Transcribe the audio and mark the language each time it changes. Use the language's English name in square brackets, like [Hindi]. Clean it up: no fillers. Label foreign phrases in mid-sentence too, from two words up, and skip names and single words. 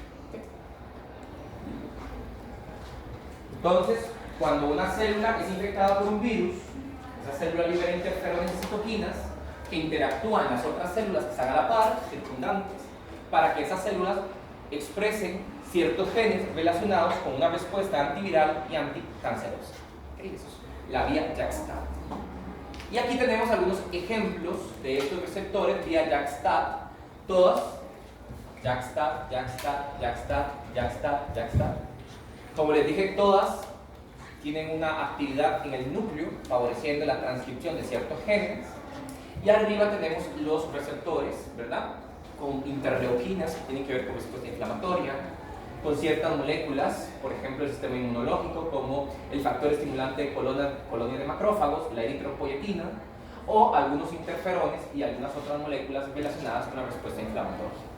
[Spanish] Entonces, cuando una célula es infectada por un virus, esa célula libera interferones y citoquinas que interactúan con las otras células que están a la par, circundantes, para que esas células expresen ciertos genes relacionados con una respuesta antiviral y anticancerosa. ¿Okay? Eso es la vía JAK-STAT. Y aquí tenemos algunos ejemplos de estos receptores vía JAK-STAT, todas JAK-STAT, JAK-STAT, JAK-STAT, JAK-STAT, JAK-STAT. Como les dije, todas tienen una actividad en el núcleo favoreciendo la transcripción de ciertos genes. Y arriba tenemos los receptores, ¿verdad?, con interleuquinas que tienen que ver con respuesta inflamatoria, con ciertas moléculas, por ejemplo el sistema inmunológico, como el factor estimulante de colonia de macrófagos, la eritropoyetina, o algunos interferones y algunas otras moléculas relacionadas con la respuesta inflamatoria.